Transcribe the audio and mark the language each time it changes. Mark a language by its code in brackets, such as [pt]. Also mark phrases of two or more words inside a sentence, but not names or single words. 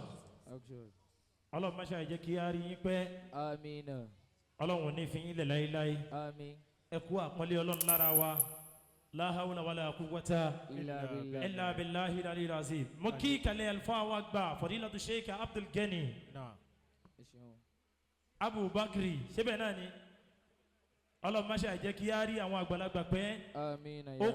[yo] Allah ma ṣe jẹ́ kí a rí yín pẹ́. Amina. Ọlọ́run ní fi yín lẹ̀ láíláí. Amin. Ẹ kú àpọ́nlé Ọlọ́run lára wa. [ar] لا حول ولا قوة إلا بالله العلي العظيم. [yo] Mo kí kalẹ̀ alfa wa gbà Fadilatu Sheikh Abdul Gani. Abu Bakri ṣé bẹ́ẹ̀ náà ni? Ọlọ́run ma ṣe jẹ́ kí a rí àwọn àgbàlagbà pẹ́. Amina.